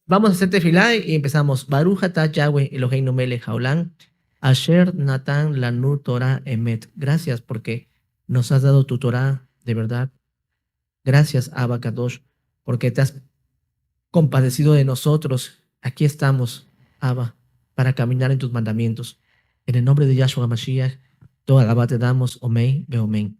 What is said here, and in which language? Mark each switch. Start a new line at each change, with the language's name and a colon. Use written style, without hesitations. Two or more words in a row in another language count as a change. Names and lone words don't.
Spanish: Vamos a hacer tefilá y empezamos.
Hebrew: ברוך אתה יהוה אלהינו מלך העולם, אשר נתן לנו תורה אמת.
Spanish: Gracias porque nos has dado tu Torah de verdad. Gracias,
Hebrew: אבא קדוש,
Spanish: porque te has compadecido de nosotros. Aquí estamos, Abba, para caminar en tus mandamientos. En el nombre de Yahshua Mashiach, toda alabá te damos,
Hebrew: אמן, ואמן.